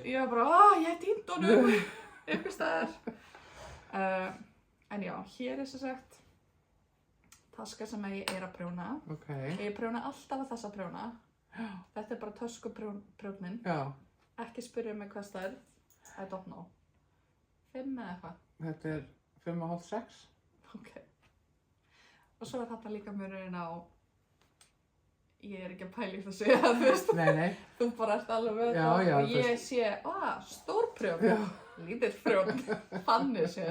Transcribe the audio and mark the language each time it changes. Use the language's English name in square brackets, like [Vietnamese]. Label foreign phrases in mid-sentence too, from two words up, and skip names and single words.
[Icelandic] Ég var bara, ég hef týnt honum, ykkur staðar. En já, hér er sem sagt taska sem ég er að prjóna. Ég prjóna alltaf að þessa prjóna. Þetta er bara töskuprjónin. Ekki spyrja mig hvað stærð. [English] I don't know. 5 [Icelandic] eða eitthvað. Þetta er 5,5, 6. Og svo er þetta líka munurinn á, ég er ekki að pæla í þessu, þú veist. Nei. Þú bara ert alveg með það og ég sé, stór prjón, lítill prjón, þannig sé.